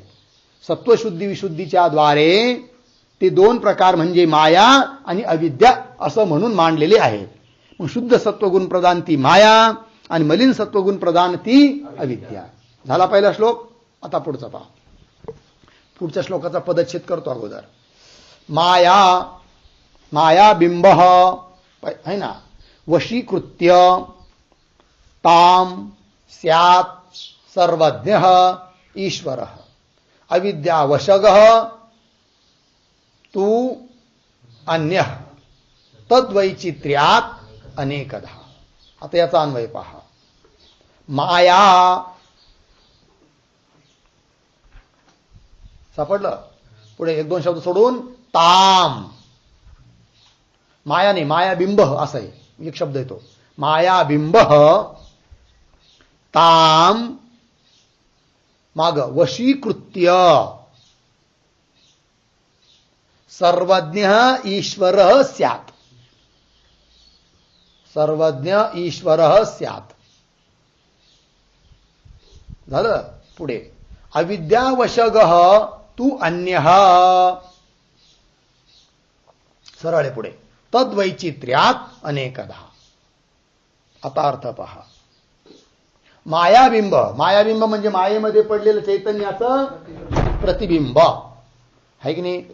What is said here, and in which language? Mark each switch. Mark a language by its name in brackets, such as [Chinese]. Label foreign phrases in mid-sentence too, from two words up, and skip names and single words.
[Marathi] सत्वशुद्धी विशुद्धीच्या द्वारे ते 2 प्रकार म्हणजे माया आणि अविद्या असं म्हणून मांडलेले आहेत. मग शुद्ध सत्वगुण प्रधान ती माया आणि मलिन सत्वगुण प्रधान ती अविद्या. झाला पहिला श्लोक. आता पुढचा पहा. पुढच्या श्लोकाचा पदच्छेद करतो अगोदर. [Sanskrit] माया बिंब है ना वशीकृत्य ताम स्यात् सर्वज्ञः ईश्वरः अविद्यावशगः तू अन्यः तद्वैचित्र्यात अनेकधा. [Marathi] आता याचा अन्वय पहा. माया सापडलं. पुढे 1-2 शब्द सोडून ताम. माया नाही मायाबिंब असं आहे. एक शब्द येतो [Sanskrit] मायाबिंब ताम माग वशीकृत्य सर्वज्ञ ईश्वर स्यात्. सर्वज्ञ ईश्वर स्यात्. [Marathi] झालं. [Sanskrit] पुढे अविद्यावशगः तू अन्यः. [Marathi] सरळ आहे पुढे. [Sanskrit] तद्वैचित्र्यात अनेकधा. [Marathi] आता अर्थ पहा. मायाबिंब म्हणजे मायेमध्ये पडलेलं चैतन्याचं प्रतिबिंब आहे की नाही.